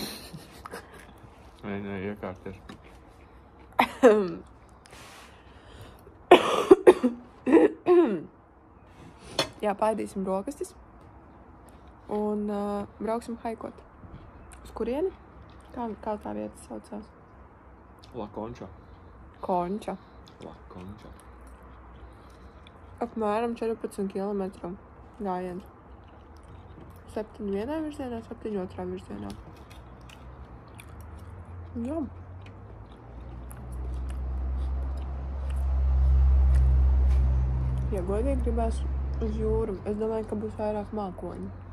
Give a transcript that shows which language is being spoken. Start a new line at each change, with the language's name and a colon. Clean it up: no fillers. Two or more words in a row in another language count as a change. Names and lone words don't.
Latvian: Nē, iekārties. Jā, paēdīsim brokastis un brauksim haikot. Uz kurieni? Kā tā vieta saucās? La Concha. Concha. La Concha. Apmēram 14 kilometru gājiens. 7 vienā virzienā, 7 otrā virzienā. Jā. Ja godīgi gribās uz jūru, es domāju, ka būs vairāk mākoņu.